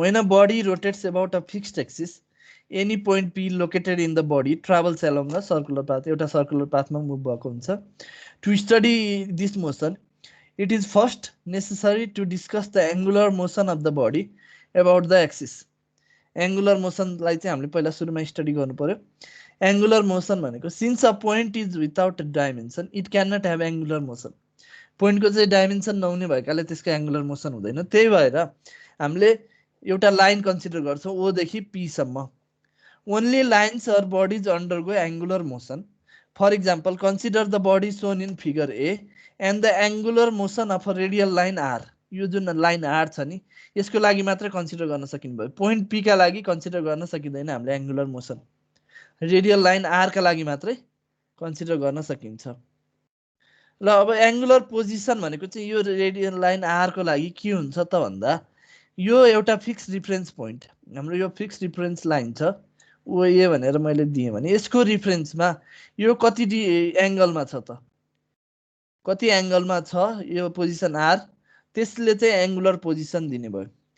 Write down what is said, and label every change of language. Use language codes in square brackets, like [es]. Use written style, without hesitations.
[en] when a body rotates about a fixed axis, any point P located in the body travels along a circular path, [ne] एउटा circular पाथमा move भएको हुन्छ। [en] To study this motion, it is first necessary to discuss the angular motion of the body about the axis. [ne] Angular मोसनलाई चाहिँ हामीले पहिला सुरुमा study गर्नु पर्यो। Angular motion भनेको [en] since a point is without dimension it can not have angular motion, [ne] पोइन्टको चाहिँ dimension नहुने भएकाले त्यसको एङ्गुलर मोसन हुँदैन। त्यही भएर हामीले एउटा लाइन कन्सिडर गर्छौँ O देखि P सम्म। [en] Only lines or bodies undergo angular motion. For example consider the body shown in figure A and the angular motion of a radial line R। [ne] यो जुन लाइन R छ नि, यसको लागि मात्र कन्सिडर गर्न सकिने भयो। पोइन्ट P का लागि कन्सिडर गर्न सकिँदैन हामीले angular motion, radial line R का लागि मात्रै कन्सिडर गर्न सकिन्छ। ल अब एङ्गुलर पोजिसन भनेको चाहिँ यो रेडियल लाइन R को लागि के हुन्छ त भन्दा, यो एउटा फिक्स रिफरेन्स पोइन्ट, हाम्रो यो फिक्स रिफरेन्स लाइन छ OA भनेर मैले दिएँ भने यसको रिफरेन्समा यो कति एङ्गलमा छ त, कति एङ्गलमा छ यो पोजिसन R, त्यसले चाहिँ एङ्गुलर पोजिसन दिने भयो।